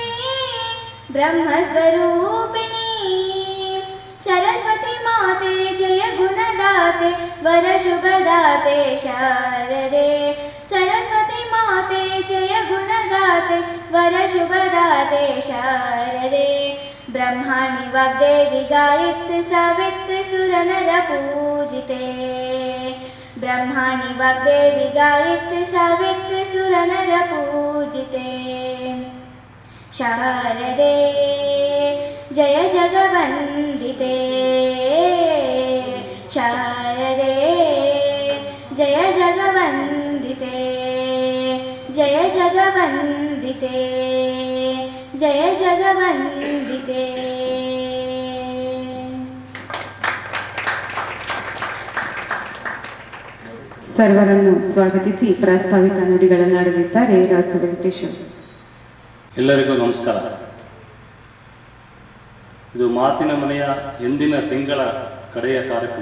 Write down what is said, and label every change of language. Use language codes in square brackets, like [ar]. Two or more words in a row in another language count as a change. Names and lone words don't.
[hi] ब्रह्मस्वरूपिणी, सरस्वती माते जय गुणदाते वर शुभदाते, शारदे सरस्वती माते जय गुणदाते वर शुभदाते, शारदे ब्रह्माणी वाग्देवी गायत्री सावित्री सुरनर पूजिते, ब्रह्माणि वाग्देवी गायत्री सावित्री सुरनरपूजिते शारदे जय जगवन्दिते शारदे जय जगवन्दिते जय जगवन्दिते जय जगवन्दिते। [kn] ಸರ್ವರನ್ನು ಸ್ವಾಗತಿಸಿ ಪ್ರಾಸ್ತಾವಿಕ ನುಡಿಗಳನ್ನಾಡಲಿದ್ದಾರೆ ರಾಸು ವೆಂಕಟೇಶ್ವರ. ಎಲ್ಲರಿಗೂ ನಮಸ್ಕಾರ. ಇದು ಮಾತಿನ ಮನೆಯ ಎಂದಿನ ತಿಂಗಳ ಕಡೆಯ ಕಾರ್ಯಕ್ರಮ.